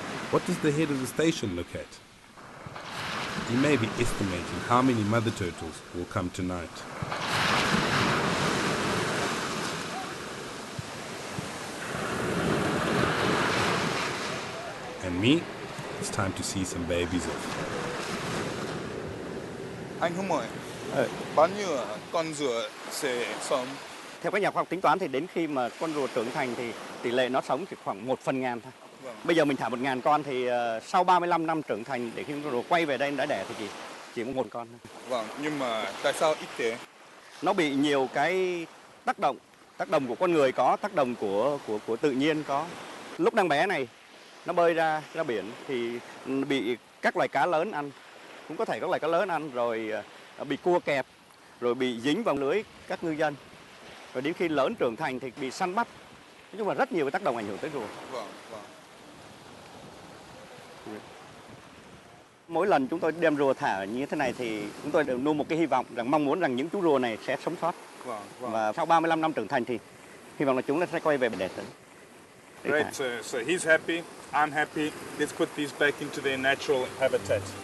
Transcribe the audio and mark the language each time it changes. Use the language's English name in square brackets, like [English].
[English] What does the head of the station look at? He may be estimating how many mother turtles will come tonight. And me, it's time to see some babies off. [Vietnamese] Anh Hưng ơi, bao nhiêu con rùa sẽ sống? Theo các nhà khoa học tính toán thì đến khi mà con rùa trưởng thành thì tỷ lệ nó sống chỉ khoảng 1/1000 thôi. Vâng. Bây giờ mình thả 1.000 con thì sau 35 năm trưởng thành để khi con rùa quay về đây đã đẻ thì chỉ có 1 con thôi. Vâng, nhưng mà tại sao ít thế? Nó bị nhiều cái tác động của con người có, tác động của tự nhiên có. Lúc đang bé này nó bơi ra biển thì bị các loài cá lớn ăn, cũng có thể các loài cá lớn ăn, rồi bị cua kẹp, rồi bị dính vào lưới các ngư dân, rồi đến khi lớn trưởng thành thì bị săn bắt. Nói chung là rất nhiều cái tác động ảnh hưởng tới rùa. Vâng. Mỗi lần chúng tôi đem rùa thả như thế này thì chúng tôi đều nuôi một cái hy vọng rằng mong muốn rằng những chú rùa này sẽ sống sót. Vâng. Và sau 35 năm trưởng thành thì hy vọng là chúng nó sẽ quay về đẻ trứng. [English] Great, so he's happy, I'm happy. Let's put these back into their natural habitat.